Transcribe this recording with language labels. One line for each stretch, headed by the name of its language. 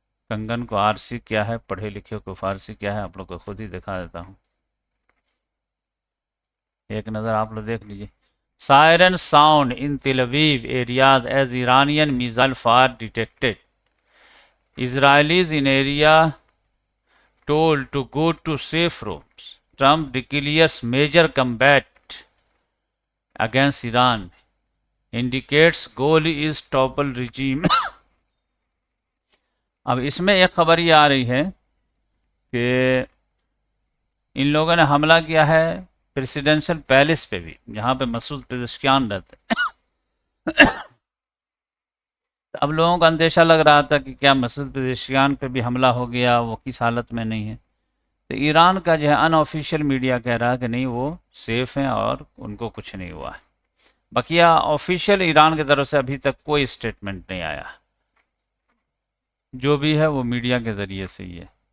Urdu: کنگن کو آرسی کیا ہے، پڑھے لکھے کو فارسی کیا ہے، آپ لوگ کو خود ہی دکھا دیتا ہوں، ایک نظر آپ لوگ دیکھ لیجئے۔
English: Siren sound in Tel Aviv areas as Iranian missile fire detected, Israelis in area told to go to safe rooms. Trump declares major combat against Iran. Indicates goal is topple regime.
Urdu: اب اس میں ایک خبر یہ آ رہی ہے کہ ان لوگوں نے حملہ کیا ہے پریسیڈنشل پیلس پہ بھی، جہاں پہ مسعود پزشکیان رہتے ہیں۔ اب لوگوں کا اندیشہ لگ رہا تھا کہ کیا مسعود پزشکیان پہ بھی حملہ ہو گیا، وہ کس حالت میں نہیں ہے۔ تو ایران کا جو ہے ان آفیشیل میڈیا کہہ رہا ہے کہ نہیں وہ سیف ہیں اور ان کو کچھ نہیں ہوا ہے۔ بقیہ آفیشیل ایران کی طرف سے ابھی تک کوئی اسٹیٹمنٹ نہیں آیا، جو بھی ہے وہ میڈیا کے ذریعے سے ہی ہے۔